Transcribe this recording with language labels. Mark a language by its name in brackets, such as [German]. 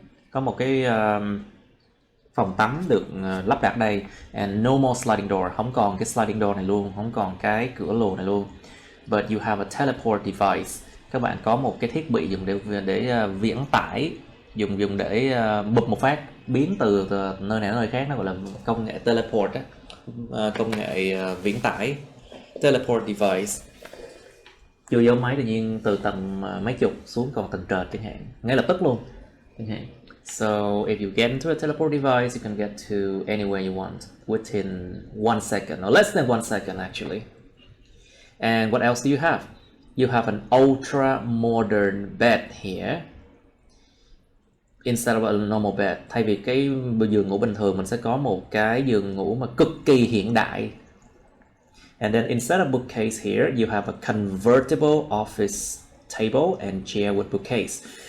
[Vietnamese] Có một cái phòng tắm được lắp đặt đây. [English] And no more sliding door, [Vietnamese] không còn cái sliding door này luôn, không còn cái cửa lùa này luôn. [English] But you have a teleport device. [Vietnamese] Các bạn có một cái thiết bị dùng để viễn tải, dùng để bụp một phát biến từ nơi này đến nơi khác, nó gọi là công nghệ teleport á, công nghệ viễn tải, teleport device. Chưa vô máy tự nhiên từ tầng mấy chục xuống còn tầng trệt chẳng hạn, ngay lập tức luôn chẳng hạn. [English] So if you get into a teleport device, you can get to anywhere you want within 1 second, or less than 1 second actually. And what else do you have? You have an ultra modern bed here instead of a normal bed. [Vietnamese] Thay vì cái giường ngủ bình thường, mình sẽ có một cái giường ngủ mà cực kỳ hiện đại. [English] And then instead of bookcase here, you have a convertible office table and chair with bookcase.